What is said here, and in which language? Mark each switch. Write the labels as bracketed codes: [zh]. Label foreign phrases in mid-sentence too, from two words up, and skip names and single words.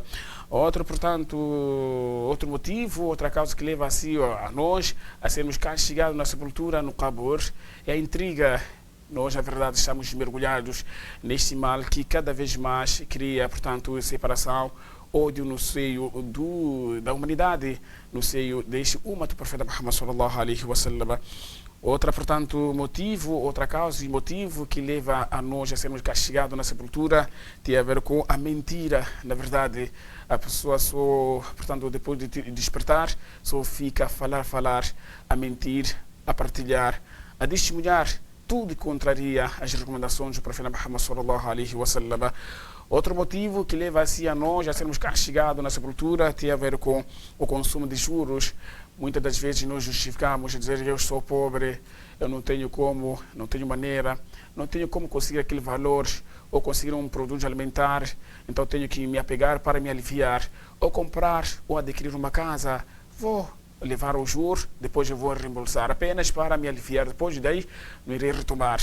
[pt] Outro motivo, outra causa que leva a nós a sermos castigados na sepultura, no Qabr, é a intriga. Nós, na verdade, estamos mergulhados neste mal que cada vez mais cria, portanto, separação, ódio no seio da humanidade, no seio deste umat do profeta Muhammad [ar] صلى الله عليه وسلم. [pt] Outra causa e motivo que leva a nós a sermos castigados na sepultura tem a ver com a mentira. Na verdade, a pessoa só, portanto, depois de despertar, só fica a falar, a mentir, a partilhar, a testemunhar, tudo contraria as recomendações do profeta Muhammad [ar] صلى الله عليه وسلم. [pt] Outro motivo que leva a nós a sermos castigados na sepultura tem a ver com o consumo de juros. Muitas das vezes nós justificamos a dizer que eu sou pobre, eu não tenho como, não tenho maneira, não tenho como conseguir aquele valor ou conseguir um produto alimentar, então tenho que me apegar para me aliviar, ou comprar ou adquirir uma casa, vou levar o juro, depois eu vou reembolsar apenas para me aliviar, depois daí não irei retomar.